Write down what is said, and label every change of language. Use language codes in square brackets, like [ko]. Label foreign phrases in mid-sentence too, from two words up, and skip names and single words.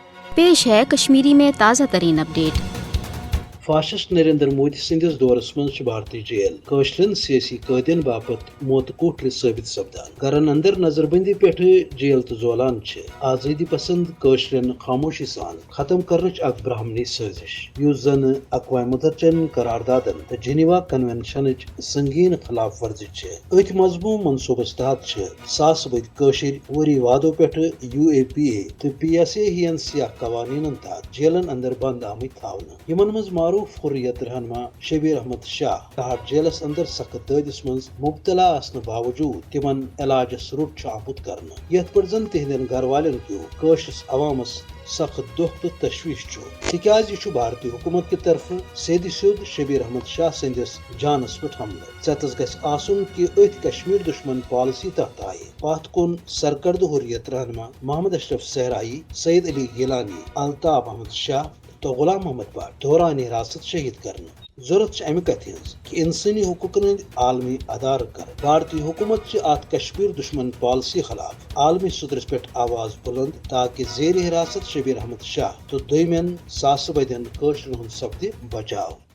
[hi] पेश है कश्मीरी में ताज़ा तरीन अपडेट। [ks] फाशिस्ट नरेंद्र मोदी सदिस दौरस मज भारतीय जेल कशरन सियासी कैदियन बापत मौत कोठर साबित सपदान गरन अंदर नजरबंदी पे जेल तो जोलान आजादी पसंद कशरन खामोशी सान खत्म करनच अक ब्राह्मणी साजिश युस जन अक़वाम मुत्तहिदाचन करारदादन तो जिनेवा कन्वेंशन संगीन खिलाफ वर्जी अथ मजमूम मनसूबस तहत सास बद कशर वरी वादों पे UAPA तो PSA हियन सियाह कवानीन तहत जेलन अंदर बंद आमत थावन यमन मज मारूफ हुर्रियत रहनमा शबीर अहमद शाह तहत जेलस अंदर सख्त ददिस मज मुब्तला आसन बावजूद तिमन इलाजस रुट आमुत करना यथ पर जन तिहदन घर वालन क्यों कशस अवामस सख्त दुख तो तशवीश तिकाज यह भारतीय [hi] हुकूमत की तरफ [ks] सेद सुद शबीर अहमद शाह सदिस जानस पे हमला चतस गस आसुन कि अथ कश्मीर दुश्मन पॉलिसी तहत आए पात कुन सरकर्द हुर्रियत रहनमा मोहम्मद अशरफ सहराई, सईद अली गिलानी, अल्ताफ अहमद शाह तो गुलाम मोहम्मद बाट दौरान हिरासत शहीद करना जरूरत अमि कथ कि इंसानी हुकूकन आलमी अदार कर भारतीय हुकूमत आत कश्मीर दुश्मन पॉलिसी खिलाफ आलमी सदरस पे आवाज बुलंद ताकि जेर हिरासत शबीर अहमद शाह तो दोमेन सास बदन कशरन सपद बचाव।